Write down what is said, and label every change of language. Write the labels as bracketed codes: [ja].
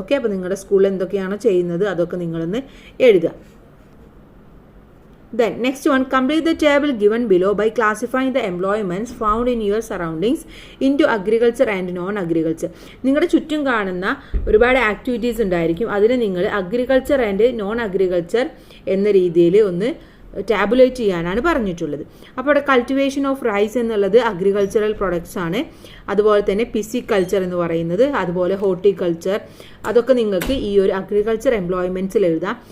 [ml] Okay, അപ്പോൾ നിങ്ങളുടെ സ്കൂളിൽ എന്തൊക്കെയാണോ ചെയ്യുന്നത് അതൊക്കെ നിങ്ങളൊന്ന് എഴുതുക. [en] Then next one, complete the table given below by classifying the employments found in your surroundings into agriculture and non-agriculture. [ml] നിങ്ങളുടെ ചുറ്റും കാണുന്ന ഒരുപാട് ആക്ടിവിറ്റീസ് ഉണ്ടായിരിക്കും, അതിന് നിങ്ങൾ അഗ്രികൾച്ചർ ആൻഡ് നോൺ അഗ്രികൾച്ചർ എന്ന രീതിയിൽ ഒന്ന് ടാബുലേറ്റ് ചെയ്യാനാണ് പറഞ്ഞിട്ടുള്ളത്. അപ്പോൾ ഇവിടെ [en] cultivation of rice [ml] എന്നുള്ളത് അഗ്രികൾച്ചറൽ പ്രൊഡക്ട്സ് ആണ്. അതുപോലെ തന്നെ പിസിക്കൾച്ചർ എന്ന് പറയുന്നത്, അതുപോലെ ഹോർട്ടിക്കൾച്ചർ, അതൊക്കെ നിങ്ങൾക്ക് ഈ ഒരു അഗ്രികൾച്ചർ എംപ്ലോയ്മെന്റ്സിൽ എഴുതാം.